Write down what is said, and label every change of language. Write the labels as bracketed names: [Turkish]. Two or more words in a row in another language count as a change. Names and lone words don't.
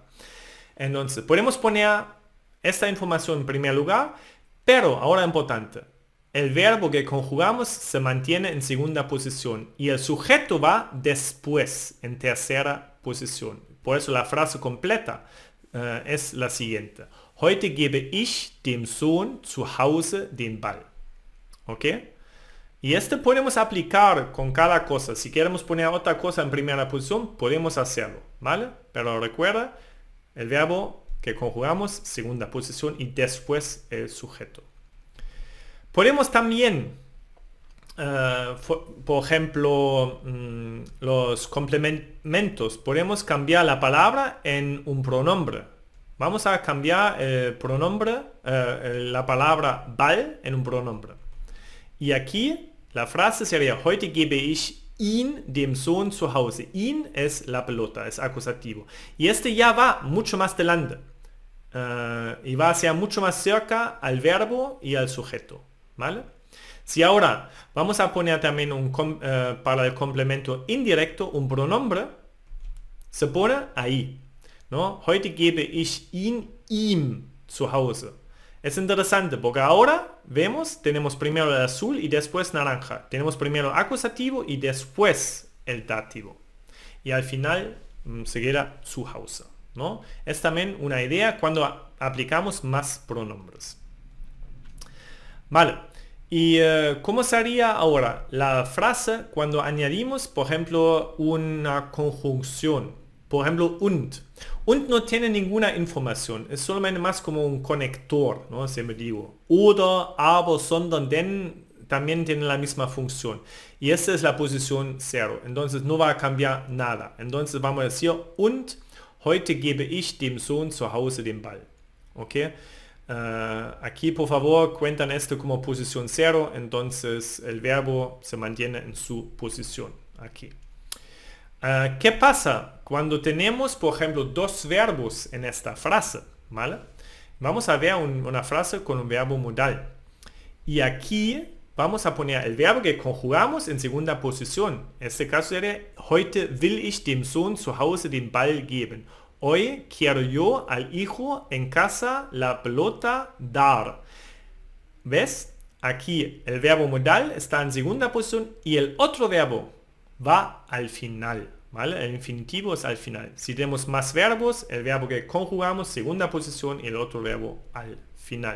[Spanish] Entonces, podemos poner esta información en primer lugar, pero ahora importante, el verbo que conjugamos se mantiene en segunda posición y el sujeto va después, en tercera posición. Por eso la frase completa es la siguiente. [German] Heute gebe ich dem Sohn zu Hause den Ball. [Spanish] ¿Ok? Y este podemos aplicar con cada cosa. Si queremos poner otra cosa en primera posición, podemos hacerlo, ¿vale? Pero recuerda, el verbo que conjugamos, segunda posición y después el sujeto. Podemos también, por ejemplo, los complementos. Podemos cambiar la palabra en un pronombre. Vamos a cambiar el pronombre, la palabra Ball en un pronombre. Y aquí la frase sería, [German] heute gebe ich ihn dem Sohn zu Hause. [Spanish] Ihn es la pelota, es acusativo. Y este ya va mucho más delante. Y va a ser mucho más cerca al verbo y al sujeto. ¿Vale? Si ahora vamos a poner también para el complemento indirecto un pronombre, se pone ahí, ¿no? [German] Heute gebe ich ihn ihm zu Hause. [Spanish] Es interesante porque ahora vemos, tenemos primero el azul y después naranja. Tenemos primero acusativo y después el dativo. Y al final seguirá [German] zu Hause, [Spanish] ¿no? Es también una idea cuando aplicamos más pronombres. Vale, ¿y cómo sería ahora la frase cuando añadimos, por ejemplo, una conjunción? Por ejemplo, und. Und no tiene ninguna información, es solamente más como un conector, ¿no? Siempre digo. [German] Oder, aber, sondern, denn [Spanish] también tiene la misma función. Y esta es la posición 0, entonces no va a cambiar nada. Entonces vamos a decir, [German] und heute gebe ich dem Sohn zu Hause den Ball. [Spanish] ¿Ok? Aquí por favor cuentan esto como posición 0, entonces el verbo se mantiene en su posición aquí. ¿Qué pasa cuando tenemos, por ejemplo, dos verbos en esta frase? ¿Vale? Vamos a ver una frase con un verbo modal. Y aquí vamos a poner el verbo que conjugamos en segunda posición. En este caso sería, [German] heute will ich dem Sohn zu Hause den Ball geben. [Spanish] Hoy quiero yo al hijo en casa la pelota dar. ¿Ves? Aquí el verbo modal está en segunda posición y el otro verbo va al final. ¿Vale? El infinitivo es al final. Si tenemos más verbos, el verbo que conjugamos, segunda posición, y el otro verbo al final.